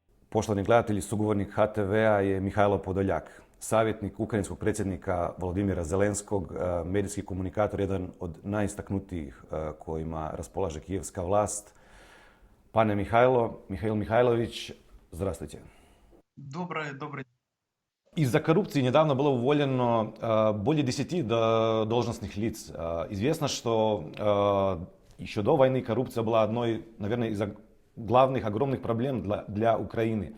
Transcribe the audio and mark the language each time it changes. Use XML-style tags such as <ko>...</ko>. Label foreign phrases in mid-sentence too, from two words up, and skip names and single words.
<hr>Poštovani gledatelji, sugovornik HTV-a je Mihajlo Podoljak, savjetnik ukrajinskog predsjednika Volodimira Zelenskog, medijski komunikator, jedan od najistaknutijih kojima raspolaže kijevska vlast. Pane Mihail Mihajlović,</hr> <ru>здравствуйте. Добрый. Из-за коррупции недавно было уволено более 10 должностных лиц. Известно, что еще до войны коррупция была одной, наверное, из главных огромных проблем для Украины.</ru>